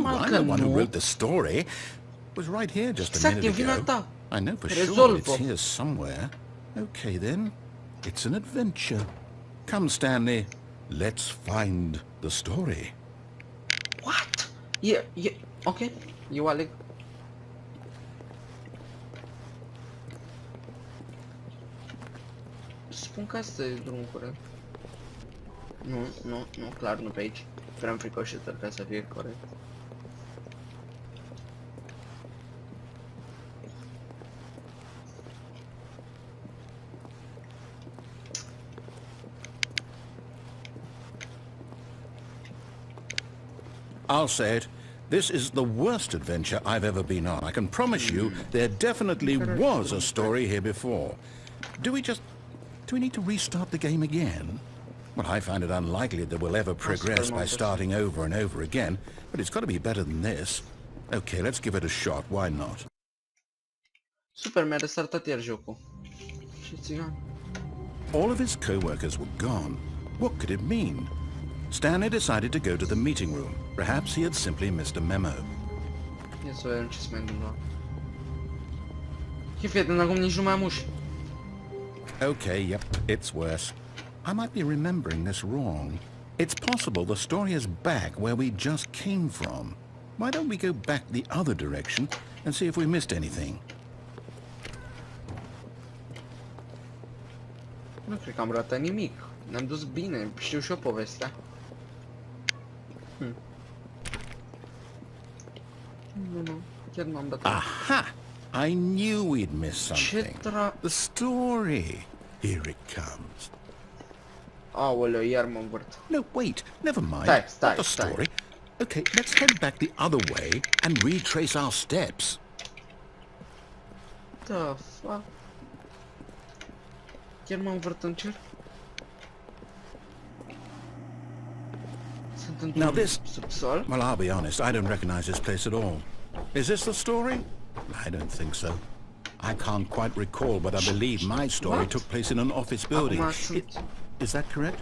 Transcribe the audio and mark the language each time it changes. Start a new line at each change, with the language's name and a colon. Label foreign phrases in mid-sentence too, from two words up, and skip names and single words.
English: I'm the one who wrote the story. It was right here just a minute ago. I know for sure it's here somewhere. Okay then. It's an adventure. Come, Stanley. Let's find the story. What? Yeah,
Romanian: ok. Eu aleg. Spun că asta e drumul corect. Nu, clar nu pe aici. Prea am fricoșitor ca să fie corect.
English: I'll say it. This is the worst adventure I've ever been on. I can promise you there definitely was a story here before. Do we need to restart the game again? Well, I find it unlikely that we'll ever progress by starting over and over again, but it's got to be better than this. Okay, let's give it a shot. Why not?
Romanian: Super, mi-a restartat iar jocul. Ce țigan.
English: All of his co-workers were gone. What could it mean? Stanley decided to go to the meeting room. Perhaps he had simply missed a memo.
Romanian: Ia să vedem ce se mai întâmplă. Fii atent, acum nici nu mai am uși.
English: Okay, yep, it's worse. I might be remembering this wrong. It's possible the story is back where we just came from. Why don't we go back the other direction and see if we missed anything?
Romanian: Nu cred că am ratat nimic. Ne-am dus bine, știu și eu povestea. Nu, chiar m-am dat. Aha!
English: I knew we'd missed something. The story. Here it comes.
Romanian: Aoleu, iar mă învârt.
English: No, wait, never mind.
Romanian: Stai.
English: Not the story. Okay, let's head back the other way and retrace our steps. The fuck?
Romanian: Chiar mă învârt în cer?
English: Now this... Well, I'll be honest, I don't recognize this place at all. Is this the story? I don't think so. I can't quite recall, but I believe my story took place in an office building. Is that correct?